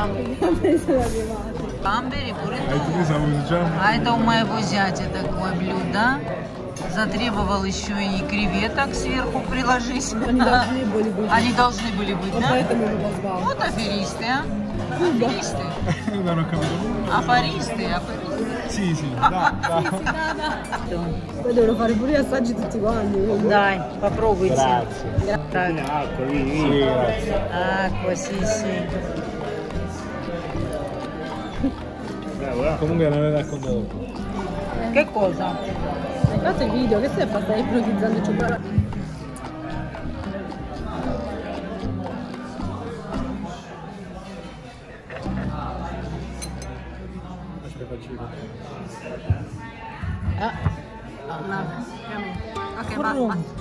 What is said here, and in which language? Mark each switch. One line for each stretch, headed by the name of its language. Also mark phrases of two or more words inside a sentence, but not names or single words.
Russian: Камбери, буррито. А это у моего зятя такое блюдо. Затребовал еще и креветок сверху приложить. Они должны были быть, да? Вот аферисты, а? Аферисты. Афористы,
Italian: Sì, sì, da. Poi devono fare pure gli assaggi tutti quanti.
Russian: Дай, попробуйте.
Italian: Grazie.
Russian: Так.
Italian: Acqua, sì, grazie. Acqua, sì, sì. Comunque non aveva raccontato. Che cosa? Hai fatto il video? Che stai a fare? Stai ipnotizzando il cioccolato? Ok, basta.